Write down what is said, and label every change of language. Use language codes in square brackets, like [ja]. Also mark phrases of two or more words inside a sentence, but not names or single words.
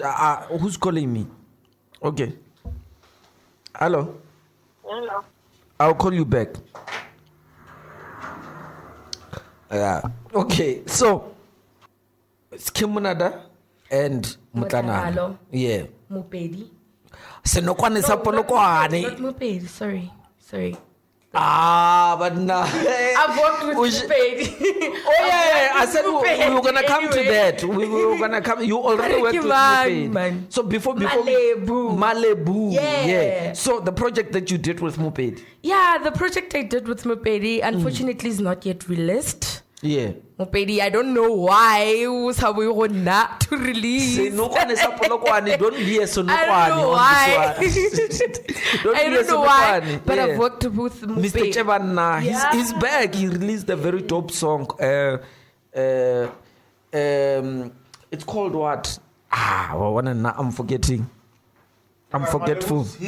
[en] Who's calling me? Okay. Hello. Hello. I'll call you back. Okay. So it's Kimunada and Motlanalo. Yeah. Mopedy. [nso] Senokwane sa [en] Not Polokwane. Mopedy. Sorry. But nah. I've worked with Mopedy. Oh yeah, I said we were gonna come to that. We were gonna come. You already worked with Mopedy. Man. So before Malebu. Yeah. So the project that you did with Mopedy. Yeah, the project I did with Mopedy unfortunately is not yet released. Yeah. Mopedy, I don't know why was how we were not to release. [nso] Senokwane sa Polokwane. [en] Don't be a Senokwane. I don't know why. I don't know why. But Yeah. I've worked with Mr. Mopedy. Chebana, Yeah. he's back. He released a very dope song. It's called what? I'm forgetting. I'm forgetful.